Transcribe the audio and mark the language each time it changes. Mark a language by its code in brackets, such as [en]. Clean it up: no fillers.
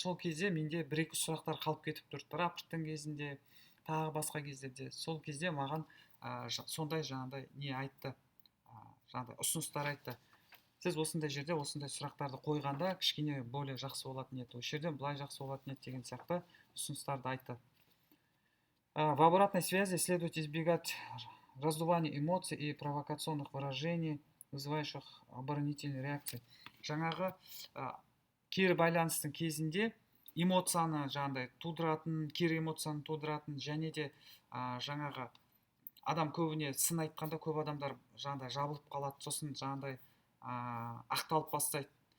[kk] Сол кезде менде бір-екі сұрақтар қалып кетіп тұрды, рапорттың кезінде, тағы басқа кездерде. Сол кезде маған сондай жаңағыдай не айтты, жаңағыдай ұсыныстар айтты. Сіз осындай жерде осындай сұрақтарды қойғанда кішкене более жақсы болатын еді, осы жерде былай жақсы болатын еді деген сияқты ұсыныстарды айтты. [ru] В обратной связи следует избегать раздувания эмоций и провокационных выражений, вызывающих оборонительные реакции. [kk] Жаңағы кері байланыстың кезінде эмоцияны жаңағыдай тудыратын, кері эмоцияны тудыратын, және де жаңағы адам көбіне сын айтқанда көп адамдар жаңағыдай жабылып қалады, сосын жаңағыдай ақталып бастайды.